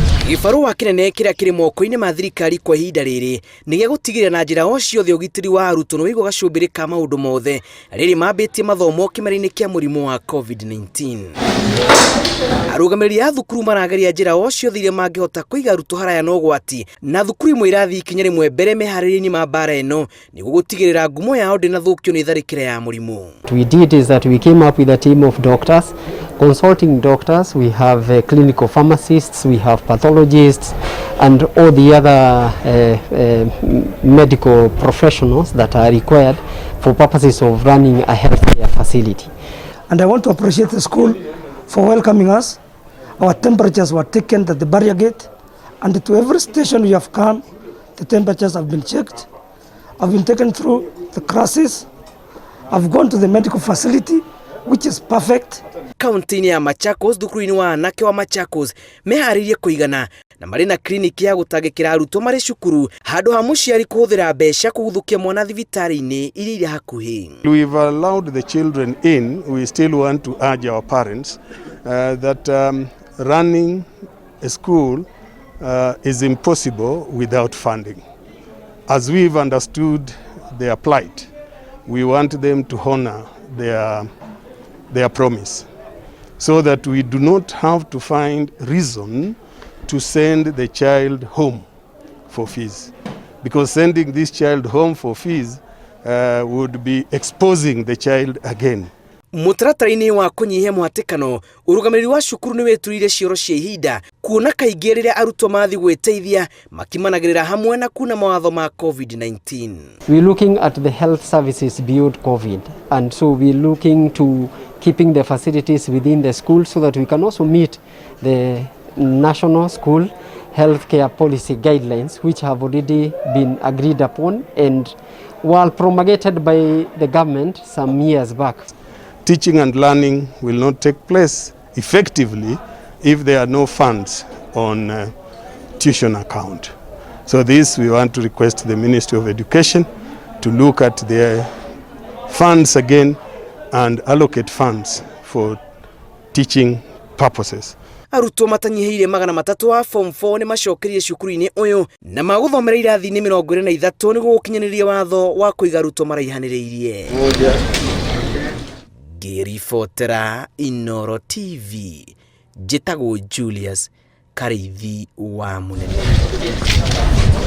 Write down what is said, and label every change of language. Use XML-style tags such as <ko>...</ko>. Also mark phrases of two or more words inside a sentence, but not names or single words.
<ki>Gibarua kinene kiria kiri moko-ini ma thirikari kwa ihinda riri ni gia gutigirira na njira o ciothe ugitiri wa arutwo no wigo gacumbirika maundu mothe riri mambitie mathomo kimera-ini kia murimu wa COVID-19. Arugamiriri a thukuru marageria njira o ciothe iria mangihota kuiga arutwo haraya na ugwati na thukuru imwe irathi ikinya rimwe mbere meharĩria-ini ma mbara ino niguo gutigirira ngumo yao ndinathukio ni tharĩkĩra ya murimu.</ki> <en>We did is that we came up with a team of doctors, consulting doctors. We have clinical pharmacists, we have pathologists, and all the other medical professionals that are required for purposes of running a healthcare facility. And I want to appreciate the school for welcoming us. Our temperatures were taken at the barrier gate, and to every station we have come, the temperatures have been checked. I've been taken through the classes. I've gone to the medical facility, which is perfect.</en> <ki>Kaunti-ini ya Machakos, thukuru-ini wa anake wa Machakos meharirie kuigana na marĩ na kliniki ya gutangĩkĩra arutwo marĩ cukuru handũ ha mũciari kũhũthĩra mbeca kũgũthũkia mwana thibitarĩ-inĩ iria irĩ hakuhĩ.</ki> <en>We've allowed the children in. We still want to urge our parents that running a school is impossible without funding. As we've understood their plight, we want them to honor their promise, so that we do not have to find reason to send the child home for fees, because sending this child home for fees would be exposing the child again.</en> <ki>Mũtaratara-inĩ wa kũnyihia mũhatĩkano, ũrũgamĩrĩri wa cukuru nĩ weturire cioro cia ihinda kuona kaingĩ rĩrĩa arutwo mathi gwĩteithia makimanagĩrĩra hamwe na kuna mawatho ma COVID-19.</ki> <en>We're looking at the health services beyond COVID, and so we're looking to keeping the facilities within the school so that we can also meet the national school healthcare policy guidelines, which have already been agreed upon and were promulgated by the government some years back. Teaching and learning will not take place effectively if there are no funds on tuition account. So this we want to request the Ministry of Education to look at their funds again and allocate funds for teaching purposes.</en> <ki>Arutwo matanyihiire 300 wa form 4 ni macokerie cukuru-ini uyu na maguthomera irathi-ini 23 niguo gukinyanĩria watho wa kuiga arutwo maraihanĩrĩirie. Ngĩribotera Inooro TV, njĩtagwo Julius Karithi wa Munene.</ki>